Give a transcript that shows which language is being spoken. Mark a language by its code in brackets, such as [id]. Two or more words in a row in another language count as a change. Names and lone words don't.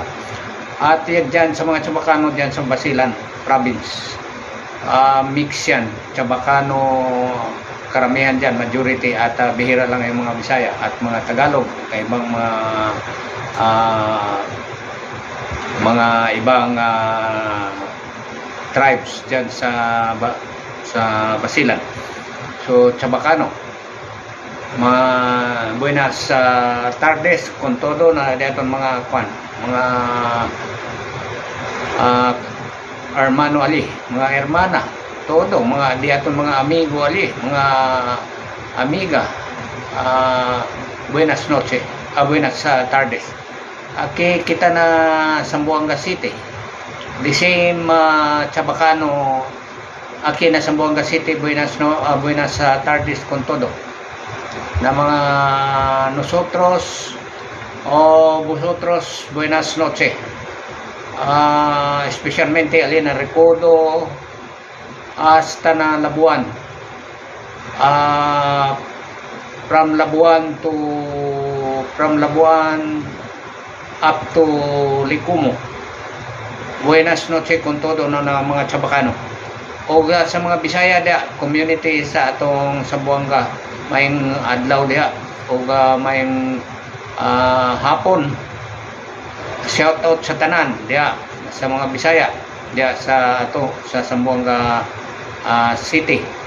[tl] At yan dyan sa mga Chabacano dyan sa Basilan province, mix yan, Chabacano karamihan dyan, majority, at bihira lang yung mga Bisaya at mga Tagalog, ibang mga ibang tribes dyan sa Basilan. [cbk] So Chabacano, mga buenas tardes con todo na diaton mga mga hermano ali, mga hermana, todo, mga diaton mga amigo ali, mga amiga, buenas noche, buenas tardes. Aquí kita na Zamboanga City, [en] the same [cbk] Chabacano, aquí na Zamboanga City, buenas tardes con todo. na mga nosotros o vosotros buenas noches. Especialmente Alina Recodo hasta na Labuan. [en] From Labuan up to Likumo. [cbk] Buenas noches con todo na mga Chabacano. [ceb] O sa mga Bisaya dia community sa atong Sambuanga, mayong adlaw dia o mayong hapon. [en] Shout out [ceb] sa tanan dia sa mga Bisaya dia sa Sambuanga City.